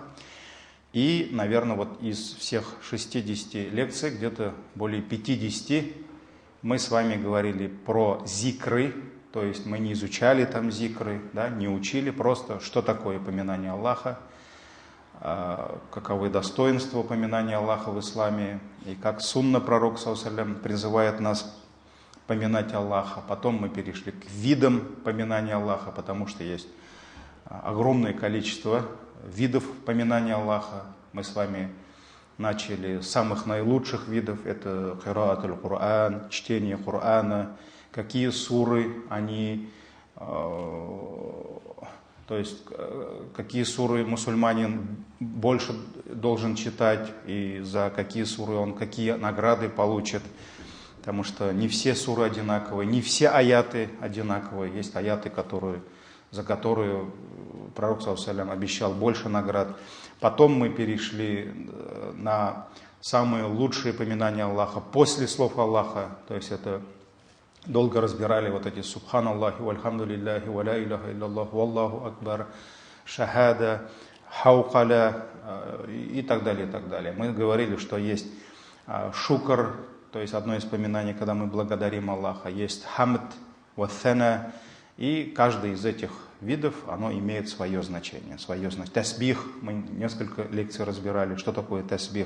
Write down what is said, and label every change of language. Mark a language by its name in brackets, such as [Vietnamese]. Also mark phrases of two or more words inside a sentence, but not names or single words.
[Russian] И, наверное, вот из всех 60 лекций, где-то более 50, мы с вами говорили про зикры, то есть мы не изучали там зикры, да, не учили просто, что такое поминание Аллаха, каковы достоинства поминания Аллаха в исламе, и как сунна пророк ﷺ призывает нас поминать Аллаха. Потом мы перешли к видам поминания Аллаха, потому что есть огромное количество видов поминания Аллаха. Мы с вами начали с самых наилучших видов. Это [Arabic] قراءة القرآن, [Russian] чтение Корана, какие суры они, то есть какие суры мусульманин больше должен читать, и за какие суры он какие награды получит. Потому что не все суры одинаковые, не все аяты одинаковые. Есть аяты, за которые пророк ﷺ обещал больше наград. Потом мы перешли на самые лучшие поминания Аллаха после слов Аллаха. То есть это долго разбирали вот эти [Arabic] سبحان الله، والحمد لله، ولا إله إلا الله، والله أكبر, [Russian] шахада, хаукаля и так далее, и так далее. Мы говорили, что есть шукр, то есть одно из поминаний, когда мы благодарим Аллаха, есть хамд, ваthana, и каждый из этих видов, оно имеет свое значение, Тасбих, мы несколько лекций разбирали, что такое тасбих.